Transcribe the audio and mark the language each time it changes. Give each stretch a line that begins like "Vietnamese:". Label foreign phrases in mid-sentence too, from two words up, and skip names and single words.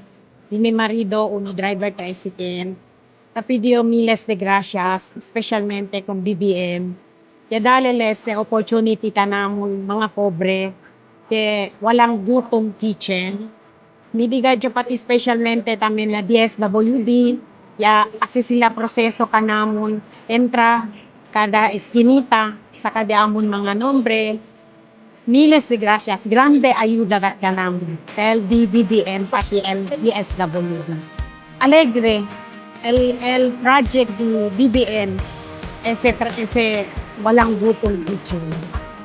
Chavacano: Di mi marido, uno
English: driver tricycle.
Chavacano: Pidió miles de gracias, especialmente con BBM. Ya daleles na opportunity tanamon mga pobre, que walang gutom kitchen. Nibigay jo pati specialmente también la DSWD, ya kasi sila proseso kanamon, entra kada eskinita, sa kada amon mga nombre. Miles de gracias, grande ayuda kanamon. El BBM pati el DSWD. Alegre, el project ni BBM, ese walang gutom kitchen.